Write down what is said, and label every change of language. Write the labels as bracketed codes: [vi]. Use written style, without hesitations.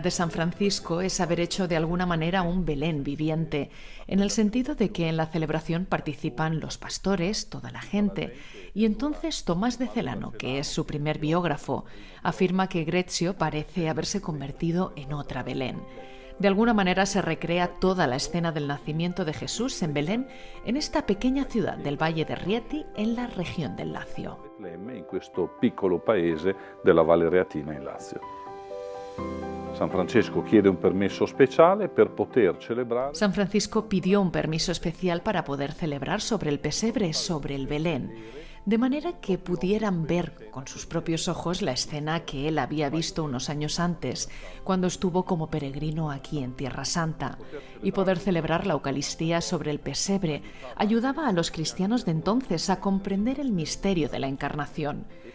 [es] Francisco es haber hecho de alguna manera un Belén viviente, en el sentido de que en la celebración participan los pastores, toda la gente, y entonces Tomás de Celano, que es su primer biógrafo, afirma que Greccio parece haberse convertido en otra Belén. De alguna manera se recrea toda la escena del nacimiento de Jesús en Belén, en esta pequeña ciudad del Valle de Rieti, en la región del Lacio. [it] In questo piccolo paese della Valle Reatina in Lazio. San Francisco chiede un permesso speciale per poter celebrare. [es] San Francisco pidió un permiso especial para poder celebrar sobre el pesebre, sobre el Belén, de manera que pudieran ver con sus propios ojos la escena que él había visto unos años antes, cuando estuvo como peregrino aquí en Tierra Santa, y poder celebrar la Eucaristía sobre el pesebre ayudaba a los cristianos de entonces a comprender el misterio de la Encarnación.